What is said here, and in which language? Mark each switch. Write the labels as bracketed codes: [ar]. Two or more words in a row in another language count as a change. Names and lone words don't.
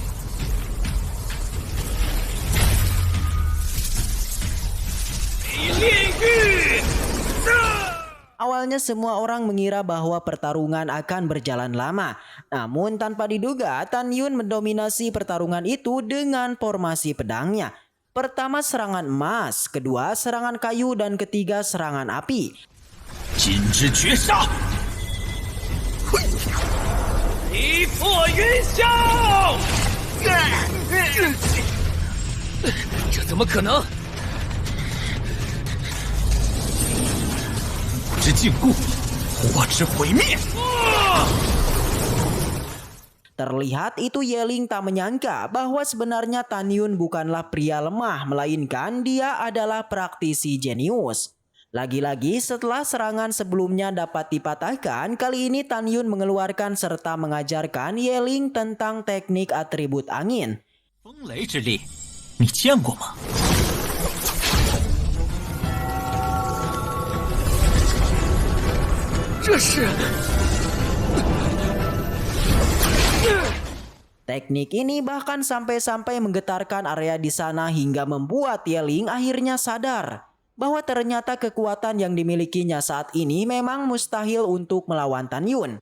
[id] Awalnya semua orang mengira bahwa pertarungan akan berjalan lama. Namun tanpa diduga Tan Yun mendominasi pertarungan itu dengan formasi pedangnya. Pertama serangan emas, kedua serangan kayu dan ketiga serangan api. [zh] 金之绝杀，地破云霄！这怎么可能？我之禁锢，火之毁灭。 [id] Terlihat itu Yeling tak menyangka bahwa sebenarnya Tan Yun bukanlah pria lemah, melainkan dia adalah praktisi jenius. Lagi-lagi setelah serangan sebelumnya dapat dipatahkan, kali ini Tan Yun mengeluarkan serta mengajarkan Yeling tentang teknik atribut angin. [zh] 风雷之力，你见过吗？这是。 [id] Teknik ini bahkan sampai-sampai menggetarkan area di sana hingga membuat Yeling akhirnya sadar bahwa ternyata kekuatan yang dimilikinya saat ini memang mustahil untuk melawan Tan Yun.